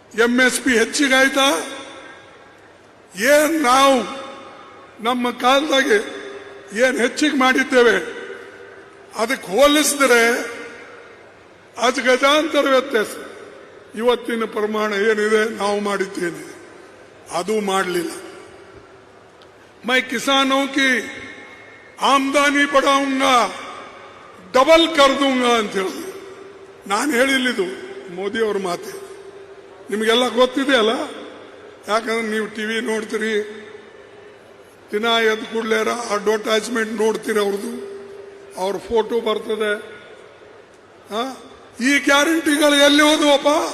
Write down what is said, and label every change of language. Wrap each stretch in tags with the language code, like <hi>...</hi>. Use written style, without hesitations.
<kn>MSP ಹೆಚ್ಚಿಗಾಯ್ತಾ? ಏನ್ ನಾವು ನಮ್ಮ ಕಾಲದಾಗೆ ಏನ್ ಹೆಚ್ಚಿಗೆ ಮಾಡಿದ್ದೇವೆ ಅದಕ್ಕೆ ಹೋಲಿಸಿದ್ರೆ ಅದು ಗಜಾಂತರ ವ್ಯತ್ಯಾಸ. ಇವತ್ತಿನ ಪ್ರಮಾಣ ಏನಿದೆ ನಾವು ಮಾಡಿದ್ದೇನೆ, ಅದು ಮಾಡಲಿಲ್ಲ.</kn> <hi>मैं किसानों की आमदनी बढ़ाऊंगा, ಡಬಲ್ ಕರ್ दूंगा</hi> <kn>ಅಂತ ಹೇಳಿದ್ರು. ನಾನು ಹೇಳಿಲ್ಲಿದು ಮೋದಿ ಅವ್ರ ಮಾತೆ. ನಿಮಗೆಲ್ಲ ಗೊತ್ತಿದೆ ಅಲ್ಲ, ಯಾಕಂದ್ರೆ ನೀವು ಟಿವಿ ನೋಡ್ತೀರಿ, ದಿನ ಎದ್ದು ಕೂಡಲೇ ಅಡ್ವರ್ಟೈಸ್ಮೆಂಟ್ ನೋಡ್ತೀರಿ, ಅವ್ರದ್ದು ಅವ್ರ ಫೋಟೋ ಬರ್ತದೆ. ಈ ಗ್ಯಾರಂಟಿಗಳು ಎಲ್ಲಿ ಹೋದವಪ್ಪ?</kn>